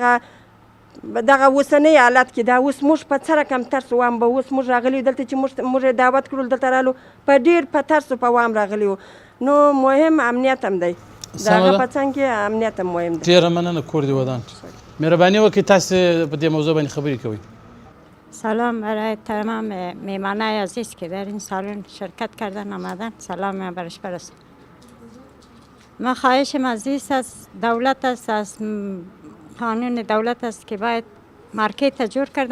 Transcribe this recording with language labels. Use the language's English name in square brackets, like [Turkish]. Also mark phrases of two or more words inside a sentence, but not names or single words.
[Pashto] دغه اوسنی حالت کې دا اوس موږ په څه رقم ترس وام به اوس موږ راغلي یو دلته چې موږ یې دعوت کړو، دلته رالو په ډېر په ترس په وام راغلي وو. نو مهم امنیت هم دی، د هغه په څنګ کې امنیت هم مهم دی. ډېره مننه، کور دې ودان. مهرباني وکړئ تاسې په دې موضوع باندې خبرې کوئ. [Persian] سلام برای تمام میهمانای عزیز که در این سالن شرکت کردن آمدن، سلام برش برسم. ما خواهشم عزیز از دولت است، از قانون دولت است که باید مارکت جور کرده.